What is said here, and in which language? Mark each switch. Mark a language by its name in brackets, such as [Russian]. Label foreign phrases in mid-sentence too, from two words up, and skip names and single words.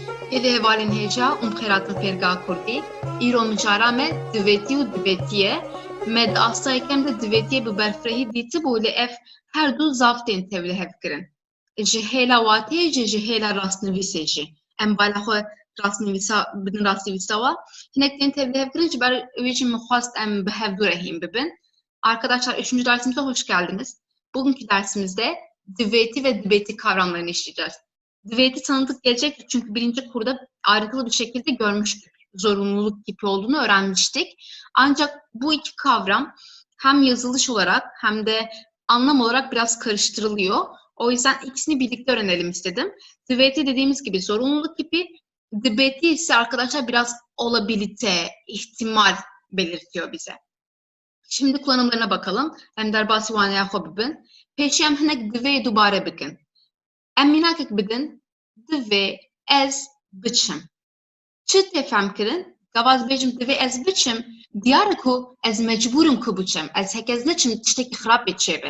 [Kurdish] Evi hevalin heja xeratın ferga kurdi. İro mijara me diveti u divetiye. Med asta ekem de divetiye bi berfrehi diti bu li ev her du zaftên tevli hev kirin. Ji hêla watê ji hêla rastnivîsê jî. Em bala xwe bidin rastnivîsa wa. Hinek tên tevli hev kirin ji ber wê jî min xwast em bi hev du rehîn bibin. [Turkish] Arkadaşlar 3. dersimize hoş geldiniz. Bugünkü dersimizde diveti ve dibeti kavramlarını işleyeceğiz. Diveti tanıdık gelecek çünkü birinci kurda ayrıntılı bir şekilde görmüştük. Zorunluluk kipi olduğunu öğrenmiştik. Ancak bu iki kavram hem yazılış olarak hem de anlam olarak biraz karıştırılıyor. O yüzden ikisini birlikte öğrenelim istedim. Diveti dediğimiz gibi zorunluluk kipi, dibeti ise arkadaşlar biraz olabilite, ihtimal belirtiyor bize. Şimdi kullanımlarına bakalım. [Kurdish] Em derbasi wanaya xwe bibin. Pêşî em hinek divê dubare bikin. Em mînakek bidin, divê ez biçim. Çi tê fehm kirin? Gavaz bêjim divê ez biçim, diyar e ku ez mecbûrim ku biçim. Ez hekez neçim tiştekî xirab bê çêbe.